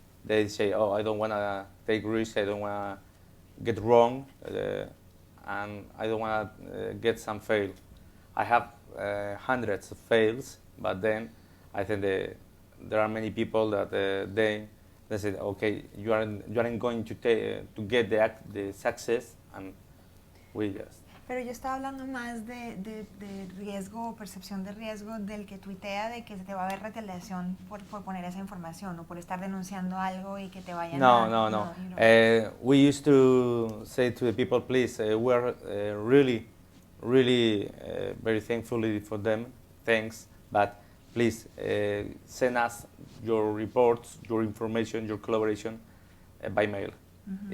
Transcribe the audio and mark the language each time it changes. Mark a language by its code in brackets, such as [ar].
[en] They say, oh, I don't want to take risks, I don't want to get wrong, and I don't want to get some fail. I have hundreds of fails, but then I think there are many people that they say, okay, you aren't going to get the success, and we just. [es] Pero yo estaba hablando más de riesgo o percepción de riesgo del que tuitea de que se te va a ver retaliación por poner esa información o por estar denunciando algo y que te vayan No. [en] We used to say to the people, please, we're really very thankful for them, thanks, but please send us your reports, your information, your collaboration by mail. Mm-hmm.